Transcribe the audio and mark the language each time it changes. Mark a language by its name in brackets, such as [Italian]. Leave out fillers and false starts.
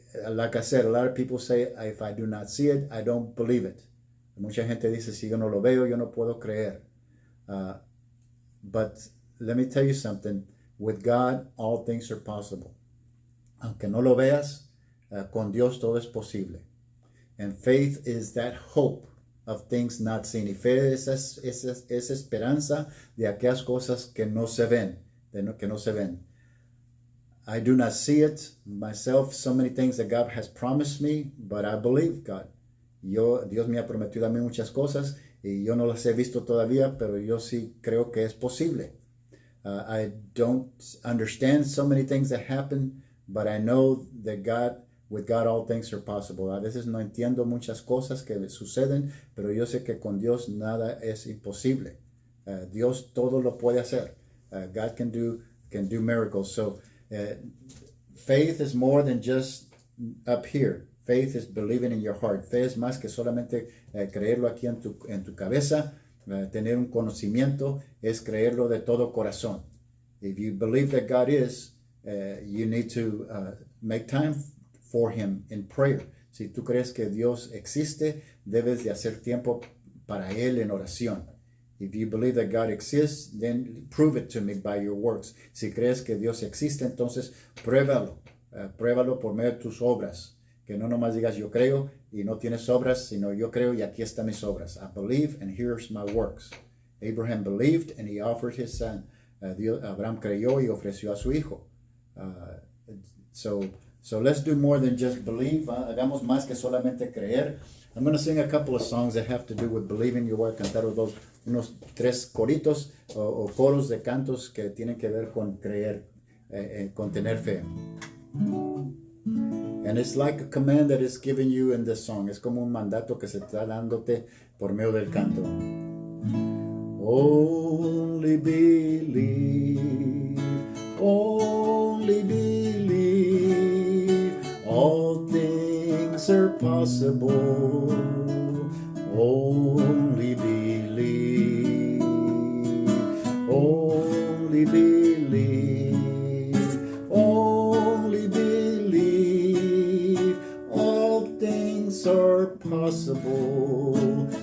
[English] Like I said, a lot of people say, if I do not see it, I don't believe it. [Spanish] Mucha gente dice, si yo no lo veo, yo no puedo creer. [English] But let me tell you something. With God, all things are possible. [Spanish] Aunque no lo veas, con Dios todo es posible. [English] And faith is that hope of things not seen. [Spanish] Y fe es esperanza de aquellas cosas que no se ven, que no se ven. [English] I do not see it myself, so many things that God has promised me, but I believe God. [Spanish] Dios me ha prometido a mí muchas cosas y yo no las he visto todavía, pero yo sí creo que es posible. [English] I don't understand so many things that happen, but I know that with God all things are possible. [Spanish] A veces no entiendo muchas cosas que suceden, pero yo sé que con Dios nada es imposible. Dios todo lo puede hacer. [English] God can do can do miracles. So faith is more than just up here. Faith is believing in your heart. [Spanish] Fe es más que solamente creerlo aquí en tu cabeza. Tener un conocimiento es creerlo de todo corazón. [English] If you believe that God is, you need to make time for Him in prayer. [Spanish] Si tú crees que Dios existe, debes de hacer tiempo para Él en oración. [English] If you believe that God exists, then prove it to me by your works. [Spanish] Si crees que Dios existe, entonces pruébalo. Pruébalo por medio de tus obras. Que no nomás digas yo creo y no tienes obras, sino yo creo y aquí están mis obras. [English] I believe and here's my works. Abraham believed and he offered his son. [Spanish] Abraham creyó y ofreció a su hijo. [English] So let's do more than just believe. [Spanish] Hagamos más que solamente creer. [English] I'm going to sing a couple of songs that have to do with believing. [Spanish] Yo voy a cantar unos 3 coritos o coros de cantos que tienen que ver con creer, con tener fe. [English] And it's like a command that is given you in this song. [Spanish] Es como un mandato que se está dándote por medio del canto. [English] Only believe, only believe, all things are possible. Only believe, only believe, only believe, all things are possible.